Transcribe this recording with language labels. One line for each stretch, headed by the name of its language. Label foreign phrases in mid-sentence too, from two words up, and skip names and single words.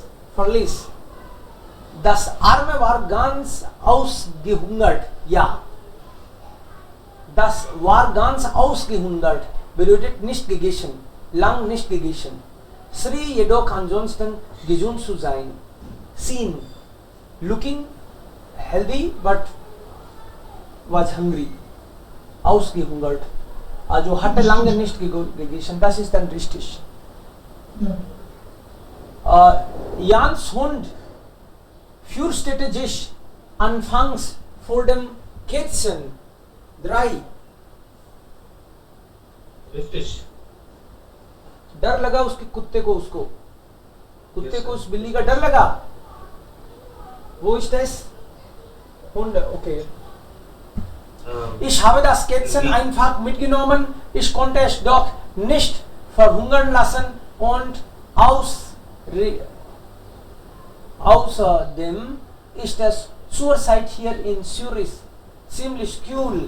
German: Das Arme war ganz ausgehungert. Ja. Das war ganz ausgehungert. Bedeutet nicht gegessen. Lang nicht gegessen. Sri jedoch ansonsten gesund zu sein.
English: Seen. Looking healthy but was hungry.
German: Ausgehungert. Also hatte lange nicht gegessen. Das ist dann richtig. Jans Hund fürchtete sich anfangs vor dem Kätzchen. 3. Richtig.
Hindi: डर लगा उसके कुत्ते को उस बिल्ली का डर लगा.
German: Wo ist das? Hunde, okay. Ich habe das Kätzchen einfach mitgenommen. Ich konnte es doch nicht verhungern lassen und außerdem ist es zurzeit hier in Zürich ziemlich kühl.